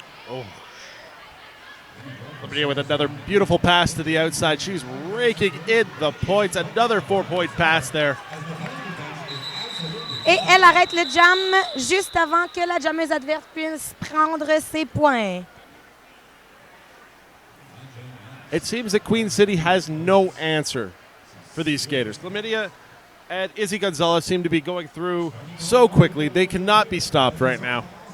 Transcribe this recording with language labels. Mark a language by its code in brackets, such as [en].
[en] Oh. With another beautiful pass to the outside. She's raking in the points. Another 4-point pass there. [fr] Et elle arrête le jam juste avant que la jammeuse adverse puisse prendre ses points. [en] It seems that Queen City has no answer for these skaters. Chlamydia and Izzy Gonzalez seem to be going through so quickly. They cannot be stopped right now.